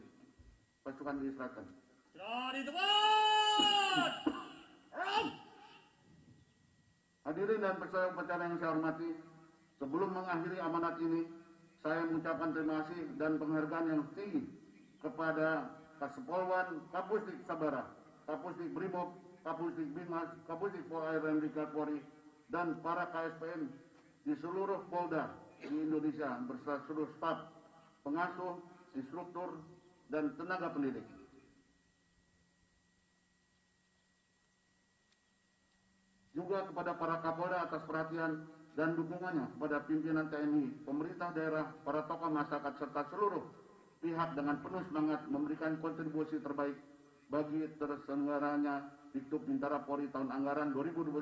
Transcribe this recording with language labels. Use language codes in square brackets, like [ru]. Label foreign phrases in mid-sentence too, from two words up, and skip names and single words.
[id] Pasukan diserahkan. Di tempat. Hadirin dan peserta upacara yang saya hormati, sebelum mengakhiri amanat ini, saya mengucapkan terima kasih dan penghargaan yang tinggi kepada Kasepolwan, Kapusdik Sabara, Kapusdik Brimob, Kapusdik Binmas, Kapusdik Polair dan Brigade Polri, dan para KSPM di seluruh Polda di Indonesia beserta seluruh staf, pengasuh, instruktur, dan tenaga pendidik. Juga kepada para Kapolda atas perhatian dan dukungannya kepada pimpinan TNI, pemerintah daerah, para tokoh masyarakat, serta seluruh pihak dengan penuh semangat memberikan kontribusi terbaik bagi terselenggaranya Diktuk Bintara Polri tahun anggaran 2021.